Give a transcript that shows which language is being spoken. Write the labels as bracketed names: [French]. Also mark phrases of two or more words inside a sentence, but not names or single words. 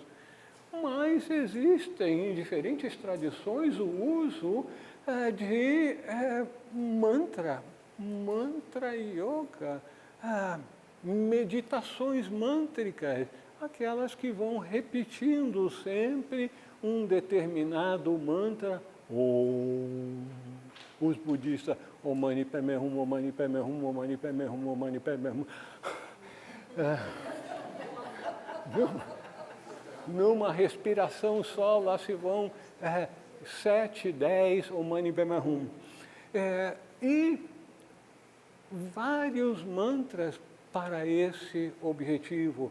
[Portuguese] Mas existem em diferentes tradições o uso de mantra yoga, meditações mântricas, aquelas que vão repetindo sempre um determinado mantra. Os budistas, [Sanskrit] ॐ मणि पद्मे हूँ, ॐ मणि पद्मे हूँ, ॐ मणि पद्मे हूँ, ॐ मणि पद्मे हूँ. [Portuguese] Numa respiração só, lá se vão 7, 10, [Sanskrit] ॐ मणि पद्मे हूँ. [Portuguese] E vários mantras para esse objetivo.